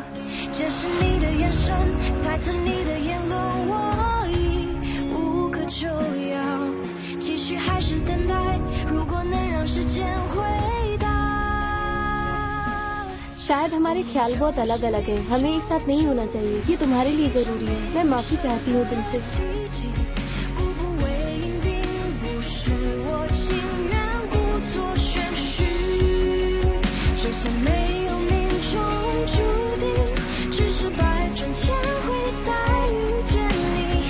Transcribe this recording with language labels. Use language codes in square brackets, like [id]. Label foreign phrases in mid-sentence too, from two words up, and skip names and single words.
[zh] 这是你的眼神，猜测你的言论，我已无可救药，继续还是等待？如果能让时间回答。 [hi] शायद हमारे ख्याल बहुत अलग अलग हैं। हमें एक साथ नहीं होना चाहिए। ये तुम्हारे लिए जरूरी है। मैं माफी चाहती हूँ दिल से। [zh] 步步为营并不是我情愿故作玄虚，就算没有命中注定，只是百转千回再遇见你。